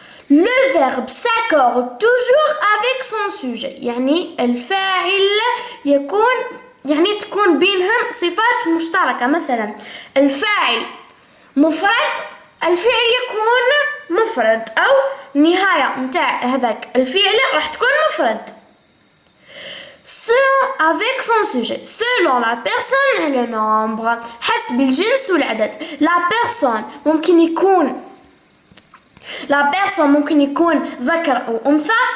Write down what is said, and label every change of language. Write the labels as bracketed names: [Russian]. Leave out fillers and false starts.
[French] Le verbe s'accorde toujours avec son sujet [Arabic] يعني الفاعل يكون يعني تكون بينهم صفات مشتركة. مثلا الفاعل مفرد الفعل يكون مفرد أو النهاية متاع هذاك الفعل راح تكون مفرد. [French] avec son sujet selon la personne et le nombre [Arabic] حسب الجنس والعدد. la personne ممكن يكون ذكر أو أنثى.